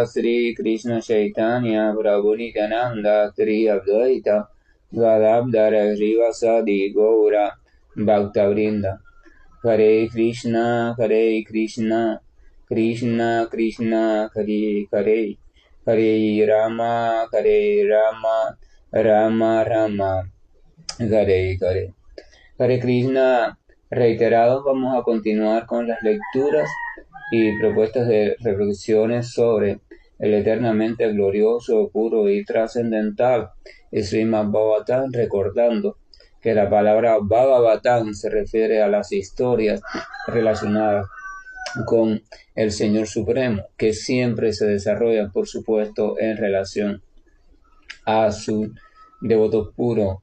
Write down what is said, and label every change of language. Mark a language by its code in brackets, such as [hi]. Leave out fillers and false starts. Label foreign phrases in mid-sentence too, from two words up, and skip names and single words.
[sa] Sri Krishna Chaitanya Prabhu Nityananda Sri Advaita Gadadhara Srivasadi Gaura Bhakta Hare Krishna, Hare Krishna, Krishna Krishna, Hare Hare, Hare Rama, Hare Rama, Rama Rama, Hare Hare. Hare Krishna, [es] reiterados, vamos a continuar con las lecturas y propuestas de reflexiones sobre el eternamente glorioso, puro y trascendental Srimad Bhagavatam, recordando que la palabra Bhagavatam se refiere a las historias relacionadas con el Señor Supremo, que siempre se desarrollan, por supuesto, en relación a su devoto puro.